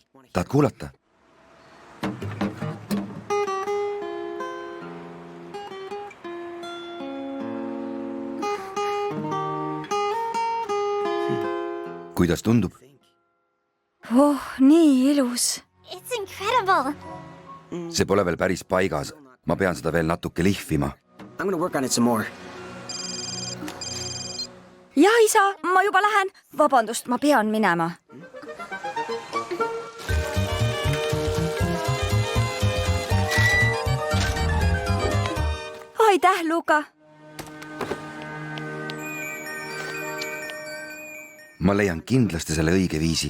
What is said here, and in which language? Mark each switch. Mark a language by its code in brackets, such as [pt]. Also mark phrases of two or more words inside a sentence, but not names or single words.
[et] Tahad kuulata? Kuidas tundub? Oh, nii ilus. [en] It's incredible. [et] See pole veel päris paigas. Ma pean seda veel natuke lihvima. [en] I'm gonna work on it some more. [et] Ja, isa, ma juba lähen. Vabandust, ma pean minema. Aitäh, Luka. Ma leian kindlasti selle õige viisi.